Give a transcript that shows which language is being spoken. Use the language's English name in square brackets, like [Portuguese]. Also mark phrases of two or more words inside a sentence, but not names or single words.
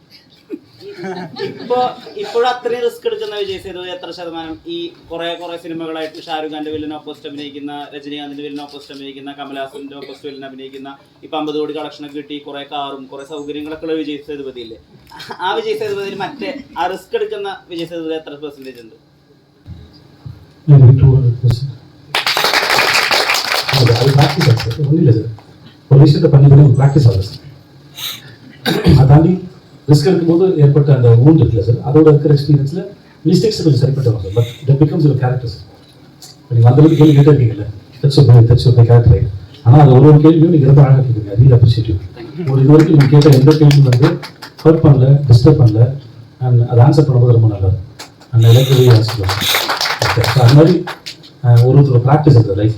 [Malayalam] ഇപ്പോഴും അത്രയും റിസ്ക് എടുക്കുന്ന വിജയ് സേതുപതി എത്ര ശതമാനം? ഈ കുറെ സിനിമകളായിട്ട് ഷാരൂഖ് ഖാന്റെ [English] villain opposite [Malayalam] അഭിനയിക്കുന്ന, രജനീകാന്തിന്റെ [English] villain opposite [Malayalam] അഭിനയിക്കുന്ന, കമലഹാസന്റെ [English] opposite villain [Malayalam] അഭിനയിക്കുന്ന, ഇപ്പൊ 50 കോടി കളക്ഷനൊക്കെ കിട്ടി, കുറെ കാറും കുറെ സൗകര്യങ്ങളൊക്കെ ഉള്ള വിജയ് സേതുപതി ഇല്ലേ? ആ വിജയ് സേതുപതിയിൽ മറ്റേ ആ റിസ്ക് എടുക്കുന്ന വിജയ് സേതുപതി എത്ര പെർസെന്റേജ് ഉണ്ട്? [Tamil] ஒன்றும் இல்லை சார், ஒரு விஷயத்தை பண்ணி ப்ராக்டிஸ் ஆகுது சார். அதை தாண்டி ரிஸ்க் எடுக்கும்போது ஏற்பட்ட அந்த ஊண்டு இருக்குல்ல சார், அதோட இருக்கிற [English] experienceil mistakes [Tamil] கொஞ்சம் சரிப்பட்டு வரும் சார். [English] but that becomes your character sir. [Tamil] நீங்கள் அந்தளவுக்கு கேள்வி கேட்டு இருக்கீங்கல்ல, [English] that's your character right. [Tamil] ஆனால் அது ஒரு கேள்வியும் நீங்கள் ரொம்ப அழகாக கேட்குறீங்க. [English] real appreciative. [Tamil] ஒரு இது வரைக்கும் நீங்கள் கேட்ட எந்த கேள்வியும் வந்து ஹர்ட் பண்ணல, டிஸ்டர்ப் பண்ணல, அண்ட் அதை ஆன்சர் பண்ணும்போது ரொம்ப நல்லா அந்த இலக்கு ஆன்சர். அது மாதிரி ஒரு ப்ராக்டிஸ் இருக்குது லைஃப்.